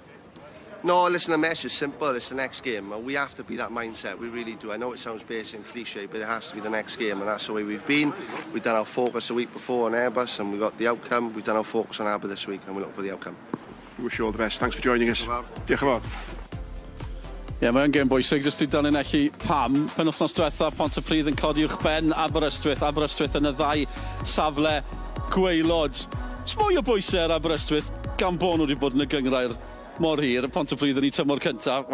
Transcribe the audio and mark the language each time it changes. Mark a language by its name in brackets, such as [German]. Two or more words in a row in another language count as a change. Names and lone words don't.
[English] No, listen, the message is simple. It's the next game. We have to be that mindset. We really do. I know it sounds basic and cliche, but it has to be the next game, and that's the way we've been. We've done our focus a week before on Airbus, and we got the outcome. We've done our focus on Aber this week, and we look for the outcome. We wish you all the best. Thanks for joining us. [Welsh] Diolch yn fawr. Ie, mae'n gêm bwysig, jyst i danlinellu pam. Penwythnos diwetha, Pontypridd yn codi uwch ben Aberystwyth. Aberystwyth yn y ddau safle gwaelod. Mwy o bwysau ar Aberystwyth, gan bod nhw wedi bod yn y gyngrau'r mor hir, Pontypridd yn ei tymor cyntaf.